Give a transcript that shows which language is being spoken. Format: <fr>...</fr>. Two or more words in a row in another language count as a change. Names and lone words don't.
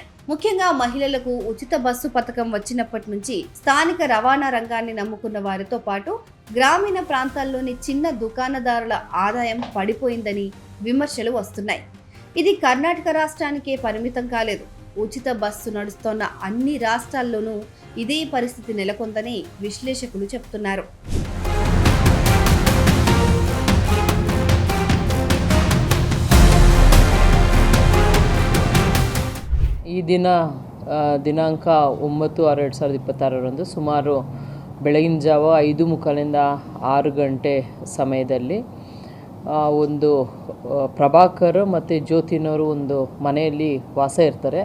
<te>ముఖ్యంగా మహిళలకు ఉచిత బస్సు పథకం వచ్చినప్పటి నుంచి స్థానిక రవాణా రంగాన్ని నమ్ముకున్న వారితో పాటు గ్రామీణ ప్రాంతాల్లోని చిన్న దుకాణదారుల ఆదాయం పడిపోయిందని విమర్శలు వస్తున్నాయి. ఇది కర్ణాటక రాష్ట్రానికే పరిమితం కాలేదు. ఉచిత బస్సు నడుస్తోన్న అన్ని రాష్ట్రాల్లోనూ ఇదే పరిస్థితి నెలకొందని విశ్లేషకులు చెబుతున్నారు.</te> <kn>ಈ ದಿನಾಂಕ 9/6/2026 ಸುಮಾರು ಬೆಳಗಿನ ಜಾವ 5:45 6 ಗಂಟೆ ಸಮಯದಲ್ಲಿ ಒಂದು ಪ್ರಭಾಕರ್ ಮತ್ತು ಜ್ಯೋತಿನವರು ಒಂದು ಮನೆಯಲ್ಲಿ ವಾಸ ಇರ್ತಾರೆ.</kn>